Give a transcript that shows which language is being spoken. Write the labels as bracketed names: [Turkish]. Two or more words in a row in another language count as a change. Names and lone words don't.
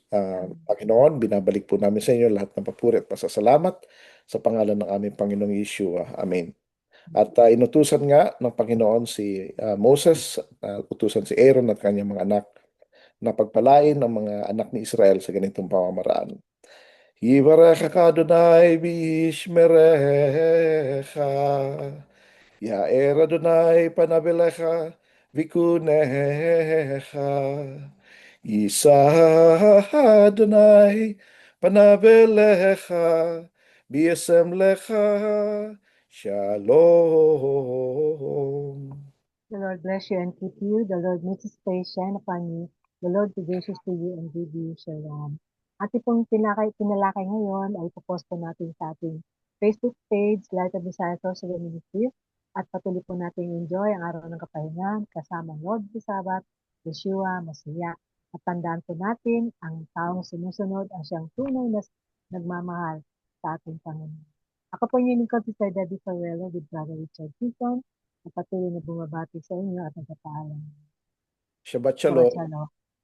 [Filipino] Panginoon, binabalik po namin sa inyo lahat ng papuri at pasasalamat sa pangalan ng aming Panginoong Yeshua. Amen. At inutusan nga ng Panginoon si Moses, utusan si Aaron at kanyang mga anak na pagpalain ang mga anak ni Israel sa ganitong pamamaraan. [Hebrew] יברכך אדוני וישמרך. יאר אדוני פניו אליך ויחנך. ישא אדוני פניו אליך וישם לך שלום. [English] The Lord bless you and keep you. The Lord makes His face shine upon you. The Lord be gracious to you and give you shalom. [Filipino] Ating pong tinalakay ngayon ay ipopost po natin sa ating Facebook page, Light of Desire Sorcery Ministries. At patuloy po natin enjoy ang araw ng kapahingan kasama ang Lord sa Sabat, Yeshua, Masiya. At tandaan po natin, ang taong sumusunod ang siyang tunay na nagmamahal sa ating Panginoon. Ako po yung lingkod si Sir Debbie Farrello with Brother Richard Keaton na patuloy na bumabati sa inyo at nagpapaalam. Shabbat Shabbat shalom. shalom.